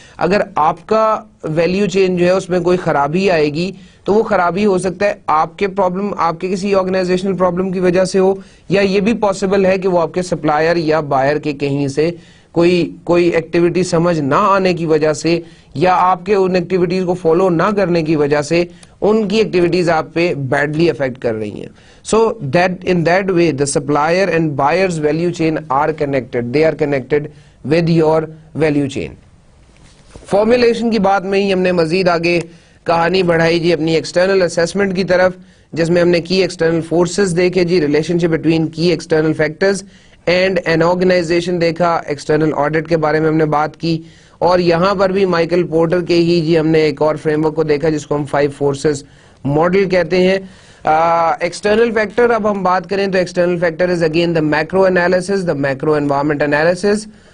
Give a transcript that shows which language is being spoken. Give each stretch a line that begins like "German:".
Urdu: اگر آپ کا ویلیو چین جو ہے اس میں کوئی خرابی آئے گی تو وہ خرابی ہو سکتا ہے آپ کے پرابلم, آپ کے کسی آرگنائزیشنل پرابلم کی وجہ سے ہو, یا یہ بھی پاسبل ہے کہ وہ آپ کے سپلائر یا بائر کے کہیں سے کوئی ایکٹیویٹی سمجھ نہ آنے کی وجہ سے یا آپ کے ان ایکٹیویٹیز کو فالو نہ کرنے کی وجہ سے ان کی ایکٹیویٹیز آپ پہ بیڈلی افیکٹ کر رہی ہیں.
English: So that in that way the supplier and buyer's value chain are connected, they are connected with your value chain.
Urdu: Formulation کی بات میں ہی ہم نے مزید آگے کہانی بڑھائی جی اپنی ایکسٹرنل اسیسمنٹ کی طرف, جس میں ہم نے کی ایکسٹرنل فورسز دیکھے جی,
English: relationship between کی external factors and an organisation
Urdu: دیکھا, ایکسٹرنل آڈٹ کے بارے میں ہم نے بات کی, اور یہاں پر بھی مائیکل پورٹر کے ہی جی ہم نے ایک اور فریم ورک کو دیکھا جس کو ہم 5 فورسز ماڈل کہتے ہیں.
English: external factor
Urdu: اب ہم بات کریں تو
English: External factor is again the macro analysis, the macro environment analysis.